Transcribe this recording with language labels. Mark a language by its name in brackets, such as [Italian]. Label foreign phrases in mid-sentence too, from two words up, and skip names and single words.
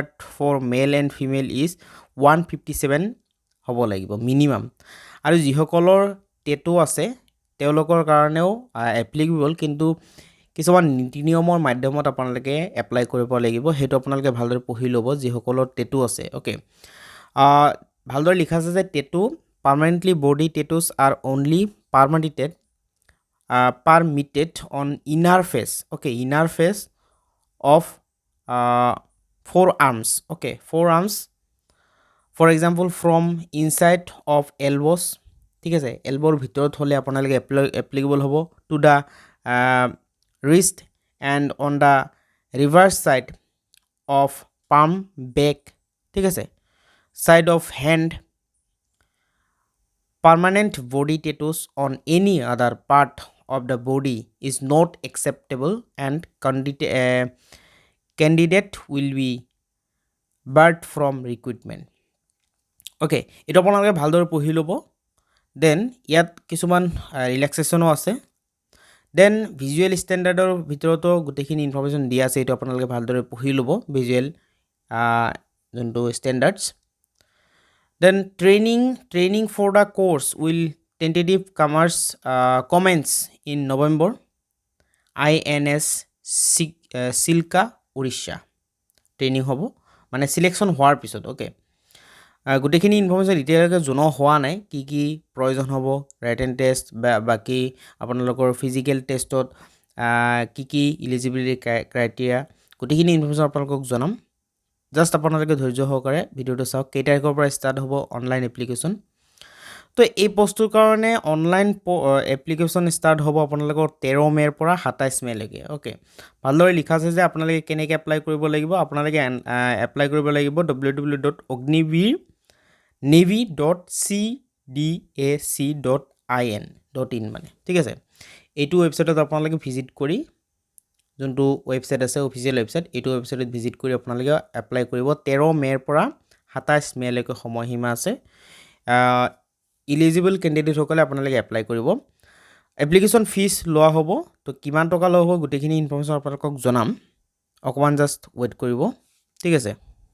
[English] for male and female is [Assamese] 157 হ'ব লাগিব মিনিমাম আৰু যিসকলৰ টেটু আছে তেওঁলোকৰ কাৰণেও এপ্লিকেবল কিন্তু কিছুমান নীতি নিয়মৰ মাধ্যমত আপোনালোকে এপ্লাই কৰিব লাগিব সেইটো আপোনালোকে ভালদৰে পঢ়ি ল'ব যিসকলৰ টেটু আছে ওকে ভালদৰে লিখা আছে যে টেটু [English] permanently body tattoos are only permitted on inner face okay inner face of forearms okay forearms for example from inside of elbows [Assamese] ঠিক আছে elbow ভিতৰত হলে আপোনালোকে applicable হ'ব [English] to the wrist and on the reverse side of palm back [Assamese] ঠিক আছে [English] side of hand permanent body tattoos on any other part of the body is not acceptable and candidate will be barred from recruitment okay [Assamese] এটা আপোনালোকে ভালদৰে পঢ়ি ল'ব দেন ইয়াত কিছুমান ৰিলেক্সেশ্যনো আছে দেন ভিজুৱেল ষ্টেণ্ডাৰ্ডৰ ভিতৰতো গোটেইখিনি ইনফৰমেশ্যন দিয়া আছে এইটো আপোনালোকে ভালদৰে পঢ়ি ল'ব ভিজুৱেল যোনটো ষ্টেণ্ডাৰ্ডছ [English] then training for the course will tentative commence in November INS Silka Odisha training [Assamese] হ'ব মানে সিলেকশন হোৱাৰ পিছত ওকে গোটেইখিনি ইনফৰমেশ্যন এতিয়ালৈকে জনোৱা হোৱা নাই কি কি প্ৰয়োজন হ'ব [English] written test [Assamese] বাকি আপোনালোকৰ ফিজিকেল টেষ্টত কি কি [English] eligibility criteria [Assamese] গোটেইখিনি ইনফৰমেশ্যন আপোনালোকক জনাম জাস্ট আপোনালোকে ধৈৰ্য সহকাৰে ভিডিওটো চাওক কেই তাৰিখৰ পৰা ষ্টাৰ্ট হ'ব [English] online application [Assamese] তো এই পোষ্টটোৰ কাৰণে [English] online application [Assamese] ষ্টাৰ্ট হ'ব আপোনালোকৰ 13 মেৰ পৰা 27 মেলৈকে ওকে ভালদৰে লিখা আছে যে আপোনালোকে কেনেকৈ এপ্লাই কৰিব লাগিব আপোনালোকে এপ্লাই কৰিব লাগিব www.ognivir.cdac.in মানে ঠিক আছে এইটো ৱেবছাইটত আপোনালোকে ভিজিট কৰি যোনটো ৱেবছাইট আছে [English] official website [Assamese] এইটো ৱেবছাইটত ভিজিট কৰি আপোনালোকে এপ্লাই কৰিব 13 মেৰ পৰা 27 মেলৈকে সময়সীমা আছে [English] eligible candidate [Assamese] সকলে আপোনালোকে এপ্লাই কৰিব [English] application fee [Assamese] লোৱা হ'ব তো কিমান টকা লোৱা হ'ব গোটেইখিনি ইনফৰমেশ্যন আপোনালোকক জনাম অকমান [English] just wait [Assamese] কৰিব ঠিক আছে